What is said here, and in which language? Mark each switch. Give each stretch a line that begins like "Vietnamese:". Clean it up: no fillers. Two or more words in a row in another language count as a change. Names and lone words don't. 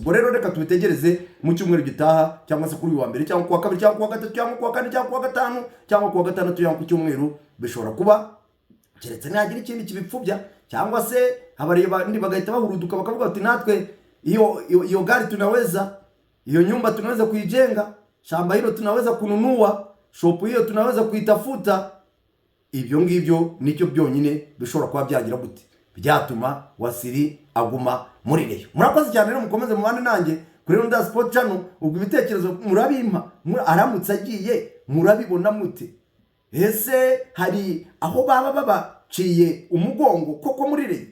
Kinyarwanda: Ubwo rero reka tubitegereze mu cyumweru gitaha, cyangwa se kuri uyu wa mbere, cyangwa kuwa kabiri, cyangwa kuwa gatatu, cyangwa kuwa kane, cyangwa kuwa gatanu, cyangwa kuwa gatandatu, cyangwa ku cyumweru. Bishobora kuba keretse nagira ikindi kibipfubya, cyangwa se abareba ndi bagahita bahuruduka bakavuga ati natwe iyo gari tunaweza, iyo nyumba
Swahili: tunaweza kuijenga, shamba hilo tunaweza kununua, shop hiyo tunaweza kuitafuta.
Kinyarwanda: Ibyo ngibyo nicyo byonyine bishobora kuba byagira gute byatuma Wasiri aguma muri Reyo. Murakoze cyane rero, mukomeze mubane nanjye kuri Ronda Sport Channel. Ubwo ibitekerezo murabimpa, aramutse agiye murabibona mute? Ese hari aho baba babaciye umugongo koko muri Reyo?